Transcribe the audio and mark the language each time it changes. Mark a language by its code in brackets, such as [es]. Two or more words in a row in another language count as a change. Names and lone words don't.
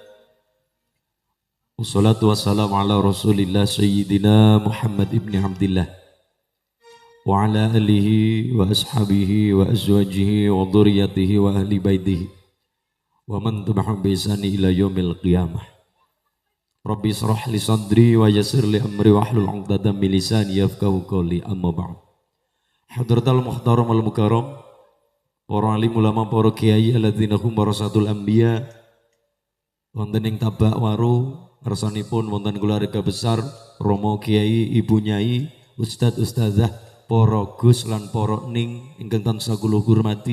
[ar] والصلاة والسلام على رسول الله سيدنا محمد بن عبد الله وعلى آله وأصحابه وأزواجه وذرياته وأهل بيته ومن تبعهم بإحسان إلى يوم القيامة. رب اشرح لي صدري ويسر لي أمري واحلل عقدة من لساني يفقهوا قولي، أما بعد. حضرات المحترم والمكرم, [jv] para alim ulama, para kiai [ar] الذين هم ورثة الأنبياء, [jv] wonten ing Tabak Waru ngarsanipun wonten [id] keluarga besar [jv] Romo Kiai, Ibu Nyai, Ustadz Ustazah, para Gus lan para Ning ingkang tansah kula hormati.